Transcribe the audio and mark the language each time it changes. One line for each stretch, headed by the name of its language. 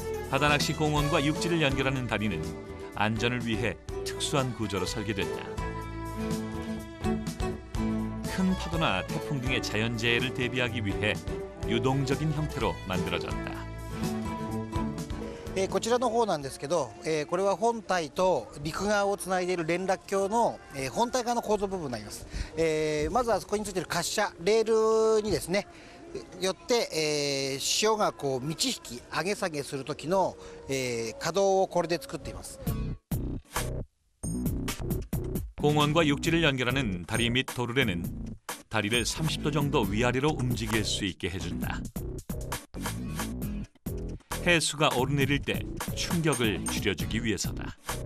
Korean: 바다낚시 공원과 육지를 연결하는 다리는 안전을 위해 특수한 구조로 설계됐다. 큰 파도나 태풍 등의 자연재해를 대비하기 위해 유동적인 형태로 만들어졌다.
Japanese: こちらの方なんですけど、これは本体と陸側をつないでいる連絡橋の、本体側の構造部分になります。まずはそこについている滑車レールにですねよって、潮がこう満ち引き上げ下げする時の、可動をこれで作っています。
Korean: 공원과 육지를 연결하는 다리 및 도르래는 다리를 30도 정도 위아래로 움직일 수 있게 해준다. 해수가 오르내릴 때 충격을 줄여주기 위해서다.